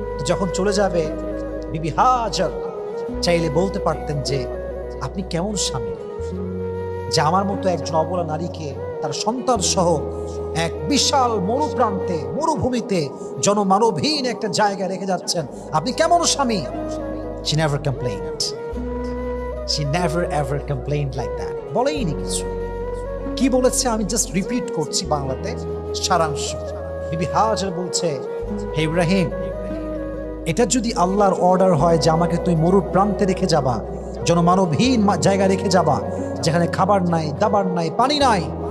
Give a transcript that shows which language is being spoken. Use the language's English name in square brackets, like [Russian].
[Bangla] যখন চলে যাবে, বিবি হাজার চাইলে বলতে পারতেন যে আপনি কেমন স্বামী যে আমার মতো একজন অবলা নারীকে তার সন্তান সহ এক বিশাল মরুপ্রান্তে, মরুভূমিতে, জনমানবহীন একটা জায়গায় রেখে যাচ্ছেন, আপনি কেমন স্বামী? [English] She never complained. She never ever complained like that. [Bangla] বলেইনি কিছু। কি বলেছে আমি জাস্ট রিপিট করছি বাংলাতে সারাংশ। বিবি হাজার বলছে, হে ইব্রাহিম, এটা যদি আল্লাহর অর্ডার হয় যে আমাকে তুই মরুর প্রান্তে রেখে যাবা, জনমানবহীন জায়গা রেখে যাবা, যেখানে খাবার নাই, দাবার নাই, পানি নাই।